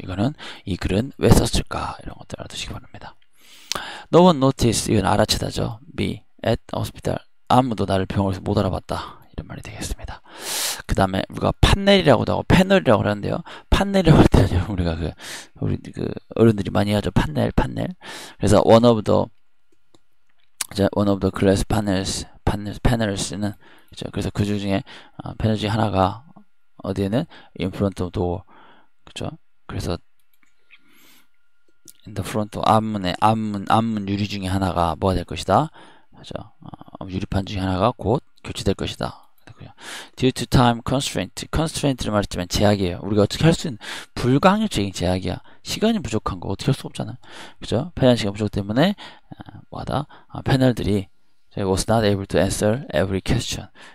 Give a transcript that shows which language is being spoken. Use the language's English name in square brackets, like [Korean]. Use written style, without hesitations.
[Korean] 이거는 이 글은 왜 썼을까 이런 것들 알아두시기 바랍니다. [English] No one noticed. [Korean] 이건 알아채다죠. [English] Me at hospital. [Korean] 아무도 나를 병원에서 못 알아봤다. 이런 말이 되겠습니다. 그 다음에 우리가 판넬이라고도 하고 패널이라고 하는데요. 판넬이라고 할 때는 우리가 우리 어른들이 많이 하죠. 판넬. 그래서 [English] one of the glass panels는 [Korean] 그죠. 그래서 그 중에 패널 중에 하나가 어디에는 [English] in front of door. [Korean] 그죠. 그래서 [English] in the front [Korean] 앞문 유리 중에 하나가 뭐가 될 것이다? 그죠? 유리판 중에 하나가 곧 교체될 것이다. [English] Due to time constraint를 [Korean] 말했지만 제약이에요. 우리가 어떻게 할 수 있는 불가항력적인 제약이야. 시간이 부족한 거 어떻게 할 수 없잖아. 그죠? 패널 시간 부족 때문에 뭐하다? 패널들이 [English] was not able to answer every question.